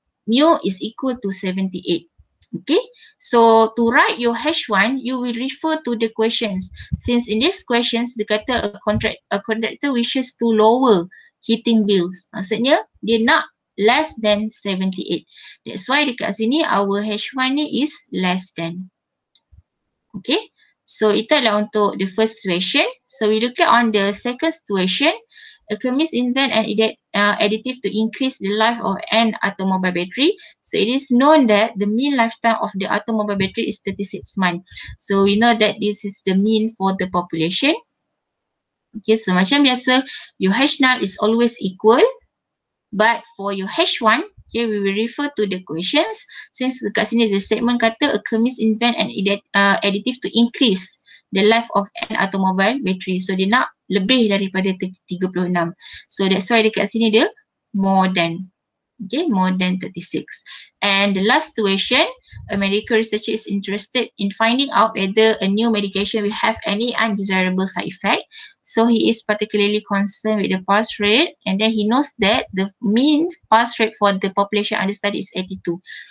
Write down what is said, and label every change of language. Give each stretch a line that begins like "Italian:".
English: Mu is equal to 78. Okay. So to write your H1, you will refer to the questions. Since in these questions,
Malay: dia kata
English: a contractor wishes to lower heating bills.
Malay: Maksudnya, dia nak
English: less than 78. That's why
Malay: dekat sini,
English: our H1
Malay: ni
English: is less than. Okay, so
Malay: itu adalah untuk
English: the first situation. So we look at on the second situation. A chemist invent an additive to increase the life of an automobile battery. So it is known that the mean lifetime of the automobile battery is 36 months. So we know that this is the mean for the population. Okay, so
Malay: macam biasa,
English: your H null is always equal. But for your H1, okay, we will refer to the questions. Since
Malay: dekat sini
English: the statement
Malay: kata
English: a chemist invent an additive to increase the life of an automobile battery. So
Malay: dia nak lebih daripada 36.
English: So that's why
Malay: dekat sini dia
English: more than. Okay, more than 36. And the last situation, a medical researcher is interested in finding out whether a new medication will have any undesirable side effect. So he is particularly concerned with the pass rate, and then he knows that the mean pass rate for the population under study is 82.